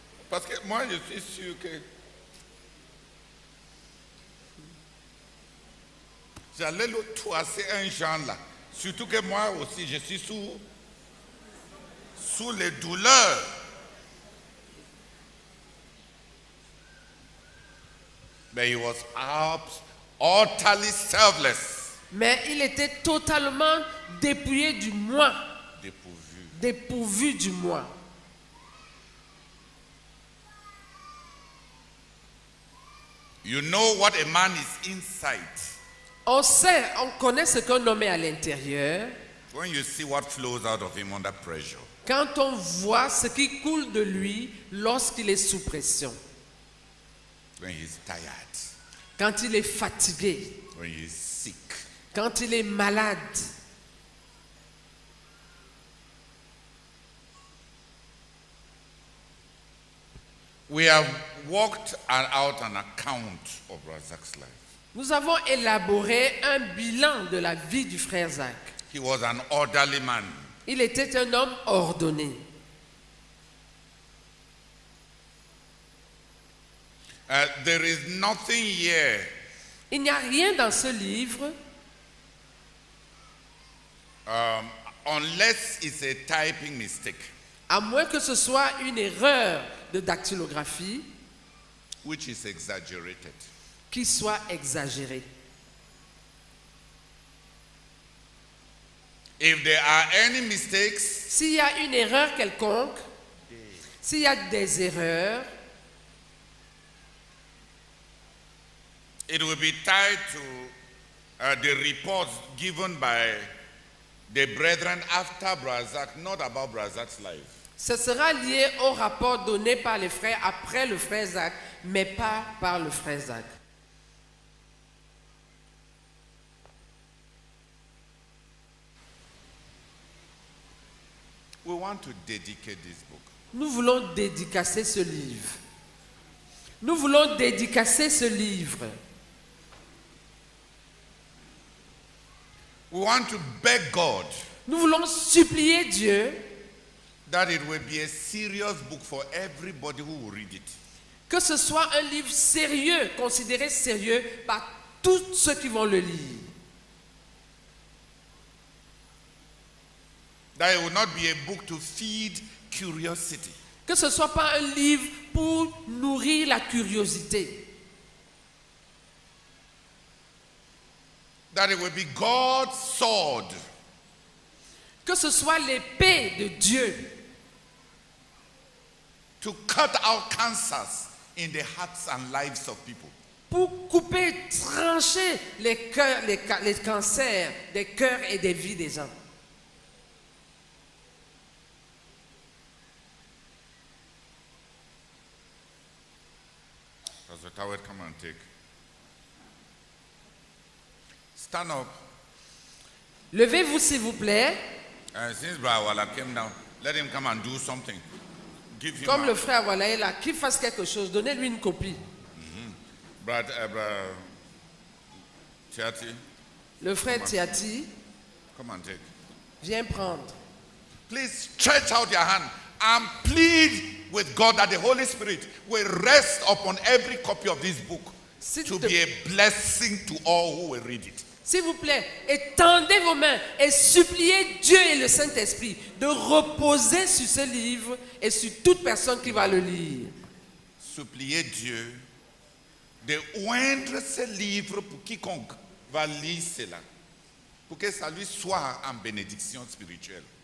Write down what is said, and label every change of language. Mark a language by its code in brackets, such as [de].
[fr] Parce que moi, je suis sûr que j'allais le toiser un genre là. Surtout que moi aussi, je suis sous les douleurs. [en] But he was utterly selfless. [fr] Mais il était totalement dépouillé du moi, Dépourvu. dépourvu du moi. [en] You know what a man is inside. [fr] On sait, on connaît ce qu'un homme est à l'intérieur. [en] When you see what flows out of him under pressure. [fr] Quand on voit ce qui coule de lui lorsqu'il est sous pression. [en] When he's tired. [fr] Quand il est fatigué. [en] When he's sick. [fr] Quand il est malade. [en] We have worked out an account of Razak's life. [fr] Nous avons élaboré un bilan de la vie du frère Zach. [en] He was an orderly man. [fr] Il était un homme ordonné. [en] There is nothing here [fr] Il n'y a rien dans ce livre, [en] unless it's a typing mistake, [fr] à moins que ce soit une erreur de dactylographie [en] which is exaggerated. [fr] qui soit exagérée. [en] If there are any mistakes, [fr] S'il y a une erreur quelconque, s'il y a des erreurs, [en] it will be tied to the reports given by the brethren after Brazak, not about Brazak's life. [fr] Ce sera lié au rapport donné par les frères après le frère Zach, mais pas par le frère Zach. [en] We want to dedicate this book. [fr] Nous voulons dédicacer ce livre. Nous voulons dédicacer ce livre. [en] We want to beg God [fr] Nous voulons supplier Dieu [en] that it will be a serious book for everybody who will read it. [fr] que ce soit un livre sérieux, considéré sérieux par tous ceux qui vont le lire. [en] That it will not be a book to feed curiosity. [fr] Que ce ne soit pas un livre pour nourrir la curiosité. [en] That it will be God's sword [fr] Que ce soit l'épée de Dieu [en] to cut out cancers in the hearts and lives of people. [fr] pour couper, trancher les cœurs, les cancers des cœurs et des vies des gens. [en] Pastor Tawet, come and take. Stand up. [fr] Levez-vous s'il vous plaît. [en] Since Brother Wala came down, let him come and do something. Give him [fr] Comme a- le frère Wala est là, qu'il fasse quelque chose, donnez-lui une copie. [en] Brother Tiati, [fr] Le frère Tiati, [en] come and take. [fr] viens prendre. [en] Please stretch out your hand and plead with God that the Holy Spirit will rest upon every copy of this book [fr] S'il [en] to te- be a blessing to all who will read it. [fr] S'il vous plaît, étendez vos mains et suppliez Dieu et le Saint-Esprit de reposer sur ce livre et sur toute personne qui va le lire. Suppliez Dieu de oindre ce livre pour quiconque va lire cela, pour que ça lui soit en bénédiction spirituelle.